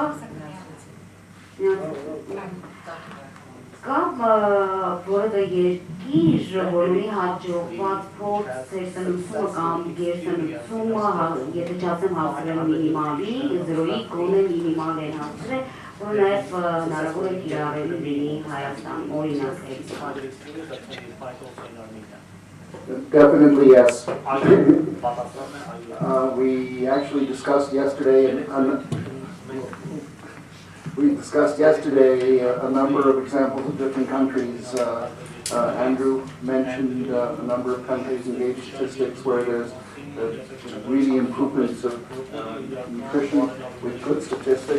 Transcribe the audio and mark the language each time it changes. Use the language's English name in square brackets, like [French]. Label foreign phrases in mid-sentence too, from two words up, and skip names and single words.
[Armenian] Կամ որևէ գիր, որ ունի հաջողված փորձ սերտանությունը կամ գերտանությունը, եթե չասեմ հասցրել մինիմալի, 0-ի գոնե մինիմալ են հասցրել, որ նաև հնարավոր է կիրառել լինի Հայաստան, օրինակ [English] Definitely yes. We actually discussed yesterday a number of examples of different countries. Andrew mentioned a number of countries in gave statistics where there's really improvements of nutrition with good statistics.